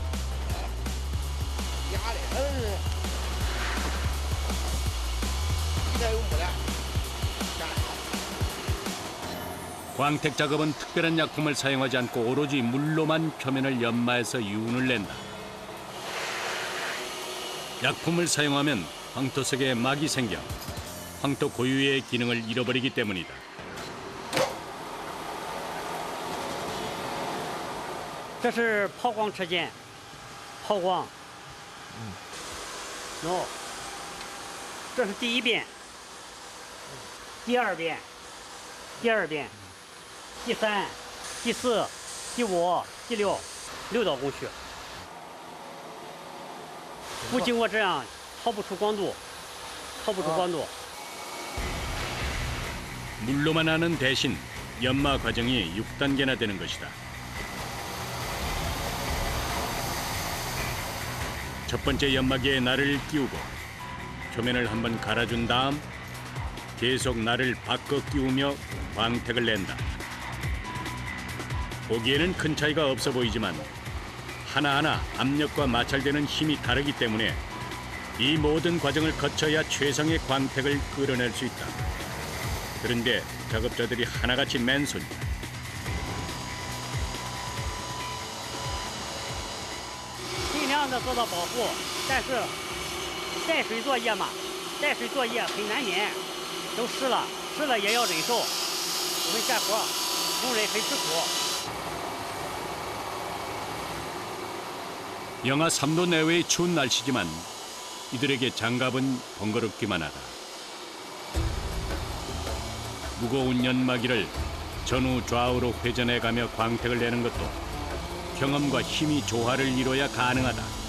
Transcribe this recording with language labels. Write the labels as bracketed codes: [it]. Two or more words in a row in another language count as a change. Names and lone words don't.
[ko] 광택 작업은 특별한 약품을 사용하지 않고 오로지 물로만 표면을 연마해서 유운을 낸다. 약품을 사용하면 황토색에 막이 생겨 황토 고유의 기능을 잃어버리기 때문이다. [zh] 这是抛光车间，抛光。喏，这是第一遍，第二遍，第二遍，第三、第四、第五、第六，6道工序。不经过这样，抛不出光度，抛不出光度。 [ko] 물로만 하는 대신 연마 과정이 6단계나 되는 것이다. 첫 번째 연마기에 날을 끼우고 표면을 한번 갈아준 다음 계속 날을 바꿔 끼우며 광택을 낸다. 보기에는 큰 차이가 없어 보이지만 하나하나 압력과 마찰되는 힘이 다르기 때문에 이 모든 과정을 거쳐야 최상의 광택을 끌어낼 수 있다. 그런데 작업자들이 하나같이 맨손이다. [zh] 尽量的做到保护，但是带水作业嘛，带水作业很难免，都湿了，湿了也要忍受。我们干活，工人很吃苦。 [ko] 영하 3도 내외의 추운 날씨지만 이들에게 장갑은 번거롭기만 하다. 무거운 연마기를 전후 좌우로 회전해가며 광택을 내는 것도 경험과 힘이 조화를 이뤄야 가능하다.